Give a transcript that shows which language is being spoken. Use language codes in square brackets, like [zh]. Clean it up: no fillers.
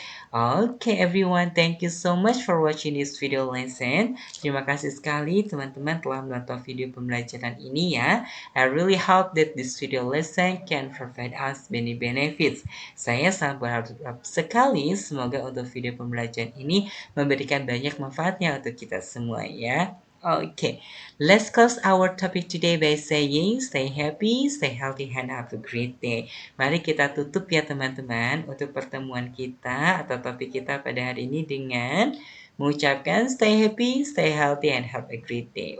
[en] Okay everyone, thank you so much for watching this video lesson. [id] Terima kasih sekali teman-teman telah menonton video pembelajaran ini ya. [en] I really hope that this video lesson can provide us many benefits. [id] Saya sangat berharap sekali semoga untuk video pembelajaran ini memberikan banyak manfaatnya untuk kita semua ya. [en] Okay, let's close our topic today by saying stay happy, stay healthy, and have a great day. [id] Mari kita tutup ya teman-teman untuk pertemuan kita atau topik kita pada hari ini dengan mengucapkan [en] stay happy, stay healthy, and have a great day.